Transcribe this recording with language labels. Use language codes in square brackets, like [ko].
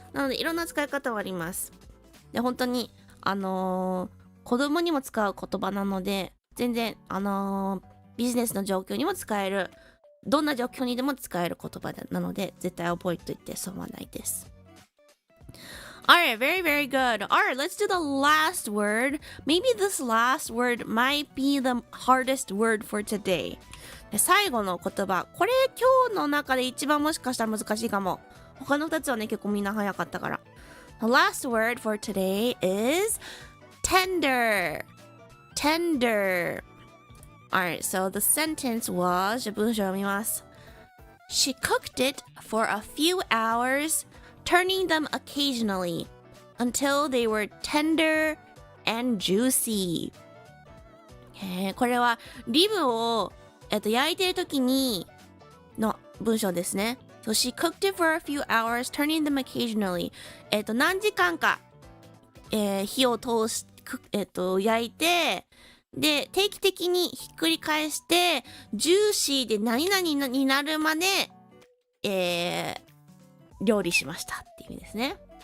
[ja] なのでいろんな使い方はあります。で、本当に子供にも使う言葉なので、全然ビジネスの状況にも使える、どんな状況にでも使える言葉なので、絶対覚えておいて損はないです。 [en] Alright, very, very good. Alright, let's do the last word. Maybe this last word might be the hardest word for today. [ja] 最後の言葉。これ今日の中で一番もしかしたら難しいかも。他の2つはね、結構みんな早かったから。 [en] The last word for today is tender. Tender. Alright, so the sentence was, [ja] じゃあ文章を読みます。 [en] She cooked it for a few hours, turning them occasionally until they were tender and juicy. [ja] これはリブを、焼いてる時にの文章ですね。 [en] So she cooked it for a few hours, turning them occasionally. [ja] 何時間か、火を通し、焼いて、で、定期的にひっくり返して、ジューシーで何々になるまで、料理しましたっていう意味ですね。